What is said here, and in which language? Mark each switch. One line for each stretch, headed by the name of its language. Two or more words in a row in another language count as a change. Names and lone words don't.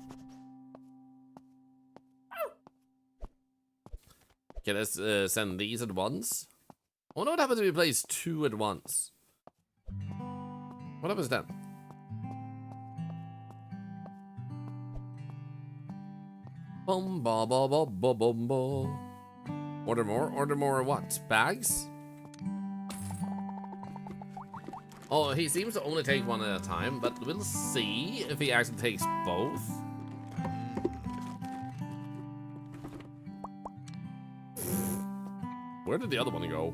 English: Okay, let's send these at once. I wonder what happens if we place 2 at once. What happens then? Bum ba ba ba ba bum ba. Order more? Order more what? Bags? Oh, he seems to only take one at a time, but we'll see if he actually takes both. Where did the other one go?